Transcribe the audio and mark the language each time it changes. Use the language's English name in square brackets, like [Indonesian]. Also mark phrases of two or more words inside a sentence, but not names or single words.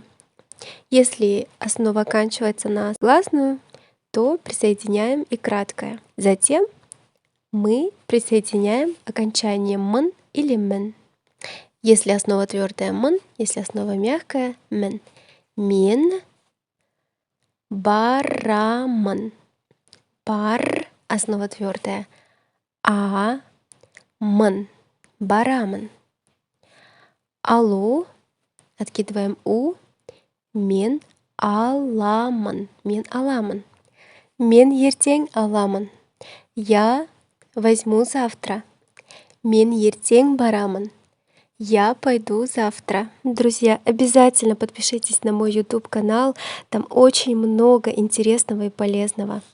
[Russian] Если основа оканчивается на гласную, то присоединяем и краткое. Затем мы присоединяем окончание «м» или «м». Если основа твердая «м», если основа мягкая «м». [Kazakh] Мен барамын. Бар — [Russian] основа твердая. А — [Kazakh] мын. Барамын. Алу — откидываем «у». Мен аламын. Мен аламын. Мен ертең аламын. [Russian] Я возьму завтра. [Kazakh] Мен ертең барамын. [Russian] Я пойду завтра. Друзья, обязательно подпишитесь на мой YouTube канал. Там очень много интересного и полезного.